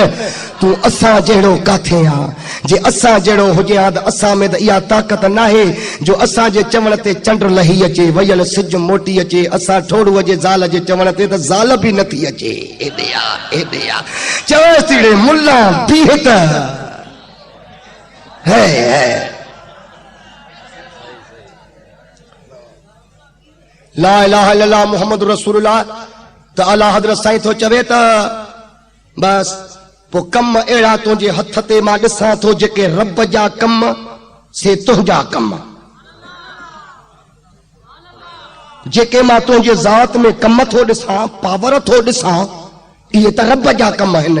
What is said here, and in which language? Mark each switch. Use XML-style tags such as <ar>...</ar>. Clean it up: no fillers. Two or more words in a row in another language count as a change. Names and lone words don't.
<sd>तूं असां जहिड़ो काथे आ जे असां जहिड़ो हुजे हा त असां में त इहा ताक़त नाहे जो असांजे चवण ते चंड लही अचे वयल सिज मोटी अचे असां ठोड़ूअ जे ज़ाल जे चवण ते त ज़ाल बि नथी अचे। एॾे आ चवेसि मुल्ला बीह त</sd> <ar>لا إله إلا الله محمد رسول الله</ar> <sd>त आला हज़रत साईं थो चवे त बस पो कम अहिड़ा तुंहिंजे हथ ते मां ॾिसां थो जेके रब जा कम से तुंहिंजा कम जेके मां तुंहिंजे ज़ात में कम थो ॾिसां पावर थो ॾिसां इहे त रब जा कम आहिनि।</sd>